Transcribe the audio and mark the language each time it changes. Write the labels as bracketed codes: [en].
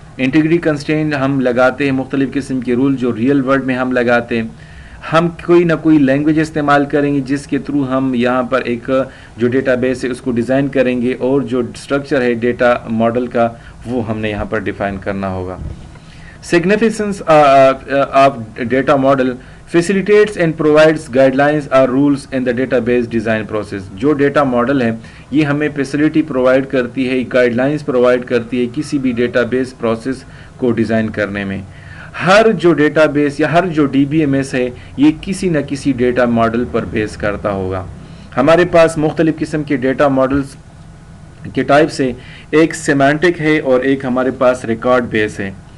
[ur] Integrity constrain ہم لگاتے ہیں مختلف قسم کے رول جو ریئل ورلڈ میں ہم لگاتے ہیں. ہم کوئی نہ کوئی لینگویج استعمال کریں گے جس کے تھرو ہم یہاں پر ایک جو ڈیٹا بیس ہے اس کو ڈیزائن کریں گے, اور جو اسٹرکچر ہے ڈیٹا ماڈل کا وہ ہم نے یہاں پر ڈیفائن کرنا ہوگا. [en] Significance of data model facilitates and provides guidelines or rules in the database design process. [ur] جو ڈیٹا ماڈل ہے یہ ہمیں فیسلٹی پرووائڈ کرتی ہے, گائیڈ لائنس پرووائڈ کرتی ہے کسی بھی ڈیٹا بیس پروسیس کو ڈیزائن کرنے میں. ہر جو ڈیٹا بیس یا ہر جو ڈی بی ایم ایس ہے یہ کسی نہ کسی ڈیٹا ماڈل پر بیس کرتا ہوگا. ہمارے پاس مختلف قسم کے ڈیٹا ماڈلز کے ٹائپس ہے, ایک سیمانٹک ہے اور ایک ہمارے پاس ریکارڈ بیس ہے.